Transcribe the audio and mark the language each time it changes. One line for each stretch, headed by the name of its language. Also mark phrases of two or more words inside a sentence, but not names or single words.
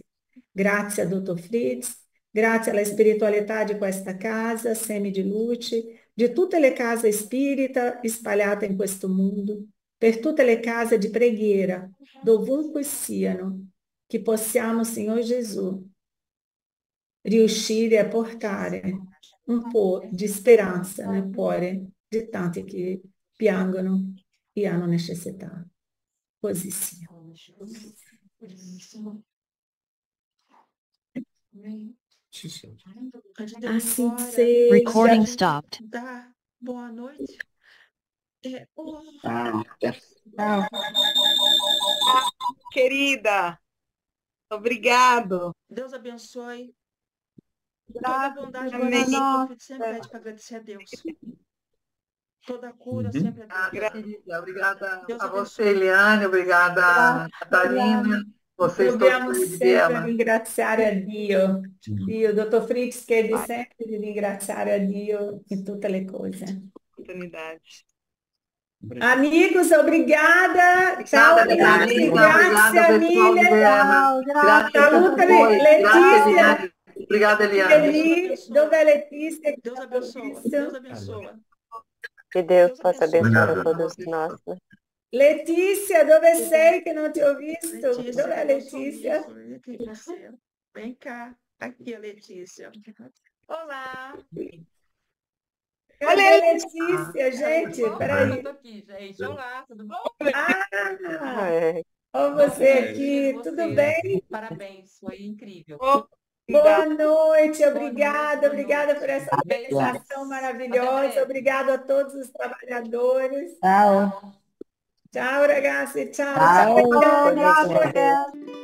Italian: Grazie a Dottor Fritz, grazie alla spiritualità di questa casa, Semi di Luce, di tutte le case spirita spalhate in questo mondo, per tutte le case di preghiera, dovunque siano, che possiamo, Signor Gesù, riuscire a portare un po' di speranza nel cuore di tanti che piangono e hanno necessità. Così sia.
Portuguese: Amém.
Italian: Sì, sì.
Portuguese: Antes de eu ir Assim embora, seja.
English: Recording
Portuguese: gente
English: stopped.
Portuguese: dar boa noite. Oh, Tchau. Querida, obrigado. Deus abençoe. Toda Graças bondade e também. bênção, Dr. Fritz sempre pede para agradecer a Deus. Toda cura Uhum. sempre é Deus. Querida, obrigada Deus a você, abençoe. Eliane, obrigada, Catarina, vocês todos
Italian: Dobbiamo
Portuguese: que sempre vieram.
Italian: ringraziare a Dio. Mm. Io, dottor Fritz, chiede
Portuguese: Vai.
Italian: sempre di ringraziare a Dio in tutte le cose.
Portuguese: Oportunidade. Amigos, obrigada.
Italian: Ciao
Portuguese: Obrigada,
Italian: ragazzi,
Portuguese: Eliane.
Italian: grazie
Portuguese: Obrigada, pessoal de
Italian: mille.
Portuguese: Debra. Graças a
Italian: Salutami, voi. Grazie, Letícia.
Portuguese: Eliane. Obrigada, Eliane. Eli,
Italian: dove è Letícia? Que
Portuguese: Deus não abençoa.
Italian: visto?
Portuguese: Deus abençoa. Que Deus Deus possa abençoe. abençoar a todos nós, né?
Italian: Letícia, dove sei
Portuguese: que não
Italian: te ho visto? Letícia, Dove è
Portuguese: mandou
Italian: Letícia?
Portuguese: sorriso aqui pra você. Vem cá. Aqui a Letícia. Olá. Cadê Letícia, gente? Tudo bom? Peraí. Eu tô aqui, gente. Olá, tudo bom? Ah, É, ó você aqui, Vocês. tudo bem? Parabéns, foi incrível. Boa noite, obrigada, boa obrigada noite. por essa Beijos. organização Até maravilhosa, breve. obrigado a todos os trabalhadores. Tchau.
Italian: Ciao ragazzi, ciao, Ciao. ciao.
Portuguese: Deus abençoe.